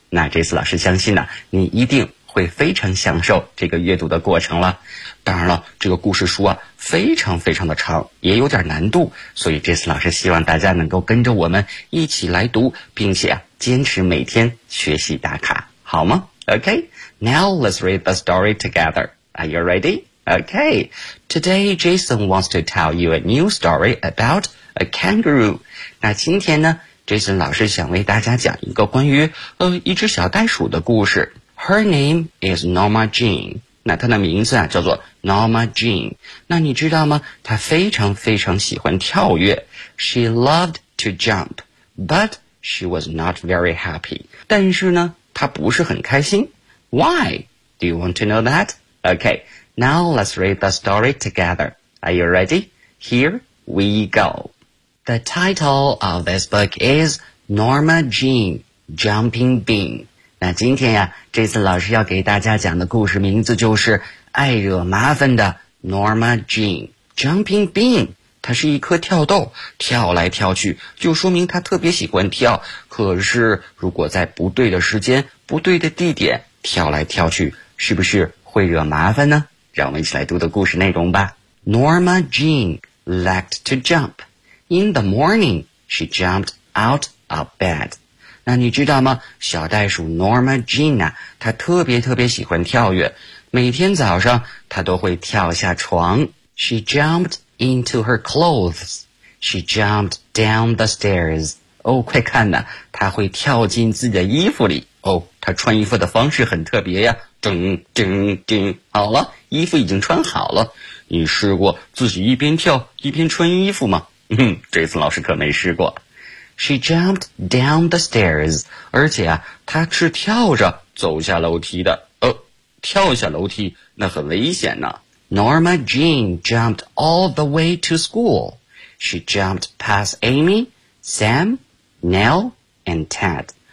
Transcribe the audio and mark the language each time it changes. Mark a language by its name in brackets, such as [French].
[Chinese] 那这次老师相信呢，你一定会非常享受这个阅读的过程了。当然了，这个故事书啊，非常非常的长，也有点难度，所以这次老师希望大家能够跟着我们一起来读，并且啊，坚持每天学习打卡，好吗？ [English] OK, now let's read the story together. Are you ready? Okay, today Jason wants to tell you a new story about a kangaroo. [Chinese] 那今天呢 ,Jason 老师想为大家讲一个关于一只小袋鼠的故事。 [English] Her name is Norma Jean. [Chinese] 那她的名字啊叫做 Norma Jean. 那你知道吗，她非常非常喜欢跳跃。 [English] She loved to jump, but she was not very happy. [Chinese] 但是呢她不是很开心。 [English] Why? Do you want to know that? Okay. Now let's read the story together. Are you ready? Here we go. The title of this book is Norma Jean, Jumping Bean. [Chinese] 那今天呀，这次老师要给大家讲的故事名字就是爱惹麻烦的 Norma Jean Jumping Bean 它是一颗跳豆，跳来跳去，就说明它特别喜欢跳。可是如果在不对的时间，不对的地点，跳来跳去，是不是会惹麻烦呢？让我们一起来读的故事内容吧。 [English] Norma Jean liked to jump. In the morning, she jumped out of bed. [Chinese] 那你知道吗？小袋鼠 Norma Jean 啊，她特别特别喜欢跳跃，每天早上她都会跳下床。 [English] She jumped into her clothes. She jumped down the stairs. [Chinese] 哦，快看呐，她会跳进自己的衣服里。哦，她穿衣服的方式很特别呀，叮叮叮，好了，衣服已经穿好了。你试过自己一边跳一边穿衣服吗？这次老师可没试过。 [English] She jumped down the stairs. [Chinese] 而且啊，她是跳着走下楼梯的。跳下楼梯那很危险呢。 [English] Norma Jean jumped all the way to school. She jumped past Amy, Sam, Nell, and Ted.